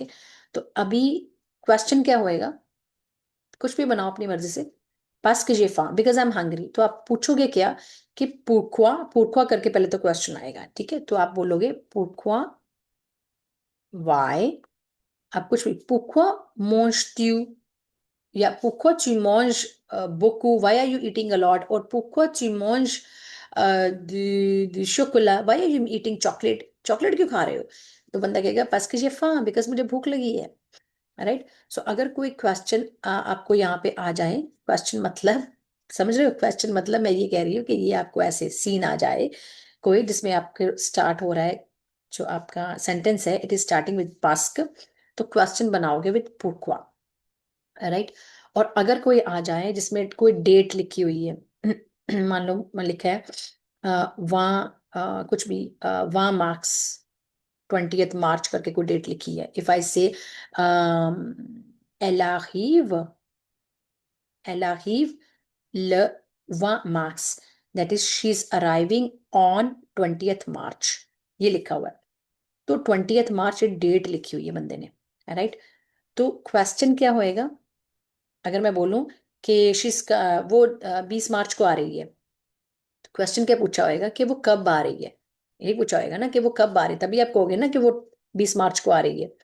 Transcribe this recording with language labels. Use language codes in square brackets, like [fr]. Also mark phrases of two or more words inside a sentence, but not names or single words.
[hi] तो अभी क्वेश्चन क्या होएगा, कुछ भी बनाओ अपनी मर्जी से, [fr] parce que j'ai faim [en] because I'm hungry, [hi] तो आप पूछोगे क्या कि pourquoi, pourquoi करके पहले तो क्वेश्चन आएगा, ठीक है, तो आप बोलोगे pourquoi, why, आप कुछ भी, [fr] pourquoi manges-tu, या pourquoi tu manges beaucoup, [en] why are you eating a lot, [fr] और pourquoi tu manges du chocolat, [en] why are you eating chocolate, [hi] चॉकलेट क्यों खा रहे हो, तो बंदा कहेगा [fr] parce que j'ai faim, [hi] because मुझे भूख लगी है, राइट। सो अगर कोई क्वेश्चन आपको यहाँ पे आ जाए, क्वेश्चन मतलब समझ रहे हो, क्वेश्चन मतलब मैं ये कह रही हूँ कि ये आपको ऐसे सीन आ जाए कोई जिसमें आपके स्टार्ट हो रहा है, जो आपका सेंटेंस है [en] it is starting with [hi] पास्क, तो क्वेश्चन बनाओगे विद pourquoi, राइट। और अगर कोई आ जाए जिसमें कोई डेट लिखी हुई है, मान लो मैं लिखा है वहाँ कुछ भी वहाँ मार्क्स 20th मार्च करके कोई डेट लिखी है, [en] if I say [fr] elle arrive le 20 mars, [en] that is she is arriving on 20th March, [hi] ये लिखा हुआ है, तो 20th मार्च डेट लिखी हुई है बंदे ने, राइट। तो क्वेश्चन क्या होएगा, अगर मैं बोलूं कि शीज का वो 20 मार्च को आ रही है, तो क्वेश्चन क्या पूछा होएगा कि वो कब आ रही है, यही पूछा होएगा ना कि वो कब आ रही है, तभी आप कहोगे ना कि वो 20 मार्च को आ रही है।